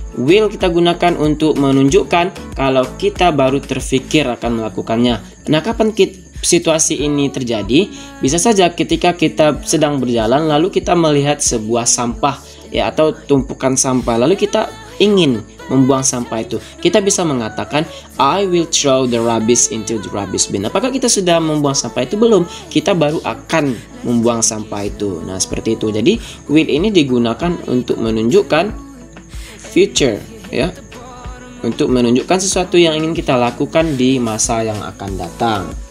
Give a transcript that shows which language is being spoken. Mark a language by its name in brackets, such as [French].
[Indonesian] Will kita gunakan untuk menunjukkan kalau kita baru terfikir akan melakukannya. Nah, kapan situasi ini terjadi? Bisa saja ketika kita sedang berjalan lalu kita melihat sebuah sampah ya, atau tumpukan sampah, lalu kita ingin membuang sampah itu. Kita bisa mengatakan [English] I will throw the rubbish into the rubbish bin. [Indonesian] Apakah kita sudah membuang sampah itu? Belum. Kita baru akan membuang sampah itu. Nah, seperti itu. Jadi will ini digunakan untuk menunjukkan future ya. Untuk menunjukkan sesuatu yang ingin kita lakukan di masa yang akan datang.